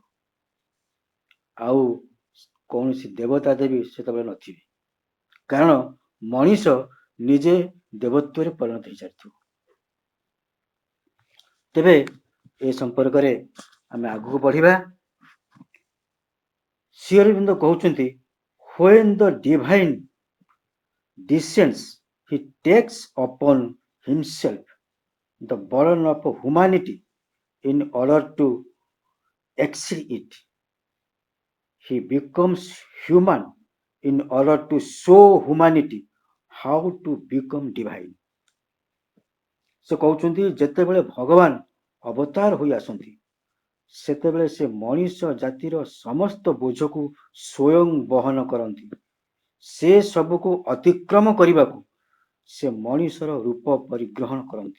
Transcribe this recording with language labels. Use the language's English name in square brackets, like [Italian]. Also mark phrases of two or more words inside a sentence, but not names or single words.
[Odia] ଆଉ କୌଣସି ଦେବତା ଦେବୀ ସେତେବେଳେ ନଥିବେ। କାରଣ ମଣିଷ ନିଜେ ଦେବତ୍ୱରେ ପରିଣତ ହେଇସାରିଥିବ। ତେବେ ଏ ସମ୍ପର୍କରେ ଆମେ ଆଗକୁ ବଢିବା। [English] ଶ୍ରୀ ଅରବିନ୍ଦ କହୁଛନ୍ତି when the divine descends he takes upon himself the burden of humanity in order to exceed it. He becomes human in order to show humanity how to become divine. [Odia] ସେ କହୁଛନ୍ତି ଯେତେବେଳେ ଭଗବାନ ଅବତାର ହୋଇ ଆସନ୍ତି ସେତେବେଳେ ସେ ମଣିଷ ଜାତିର ସମସ୍ତ ବୋଝକୁ ସ୍ୱୟଂ ବହନ କରନ୍ତି। ସେ ସବୁକୁ ଅତିକ୍ରମ କରିବାକୁ ସେ ମଣିଷର ରୂପ ପରିଗ୍ରହଣ କରନ୍ତି।